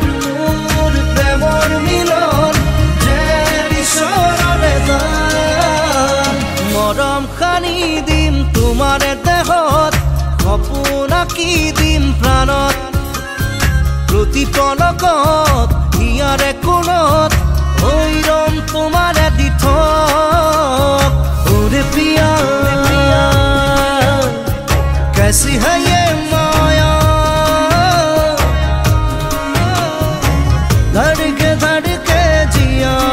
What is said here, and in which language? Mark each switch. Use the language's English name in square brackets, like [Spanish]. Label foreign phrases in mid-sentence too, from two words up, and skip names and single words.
[Assamese] মোৰ প্ৰেমৰ মিলন যেন ঈশ্বৰৰে দান মৰম সানি দিম তোমাৰে দেহত সপোন আঁকি দিম প্ৰাণত প্ৰতি পলকত হিয়াৰে কোণত হৈ ৰম তোমাৰে দিঠক [Hindi] ओरे पिया कैसी है ये माया धड़के जिया